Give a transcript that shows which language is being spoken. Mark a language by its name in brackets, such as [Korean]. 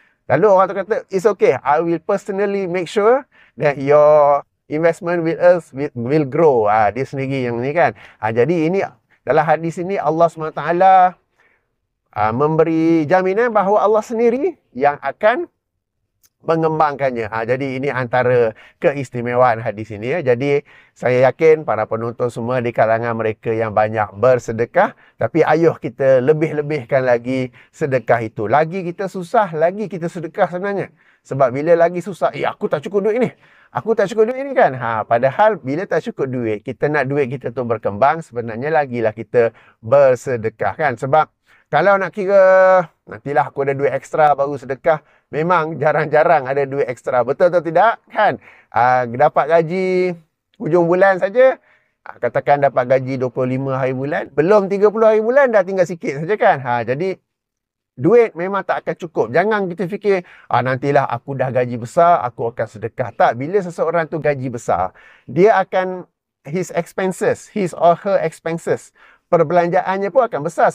[Malay] Lalu orang tu kata, [English] it's okay, I will personally make sure that your investment with us will grow. [Malay] Dia sendiri yang ni, kan. Jadi ini dalam hadis ini Allah SWT memberi jaminan bahawa Allah sendiri yang akan mengembangkannya. Jadi ini antara keistimewaan hadis ini. Jadi saya yakin para penonton semua di kalangan mereka yang banyak bersedekah. Tapi ayuh kita lebih-lebihkan lagi sedekah itu. Lagi kita susah, lagi kita sedekah sebenarnya. Sebab bila lagi susah, aku tak cukup duit ni. Aku tak cukup duit ni kan. Padahal bila tak cukup duit, kita nak duit kita tu berkembang, sebenarnya lagilah kita bersedekah kan. Sebab kalau nak kira, nantilah aku ada duit ekstra baru sedekah. Memang jarang-jarang ada duit ekstra. Betul atau tidak? Kan? Dapat gaji hujung bulan saja. Katakan dapat gaji 25 hari bulan. Belum 30 hari bulan dah tinggal sikit saja kan? Jadi, duit memang tak akan cukup. Jangan kita fikir, nantilah aku dah gaji besar, aku akan sedekah. Tak, bila seseorang tu gaji besar, dia akan, [English] his expenses, his or her expenses, [Malay] perbelanjaannya pun akan besar.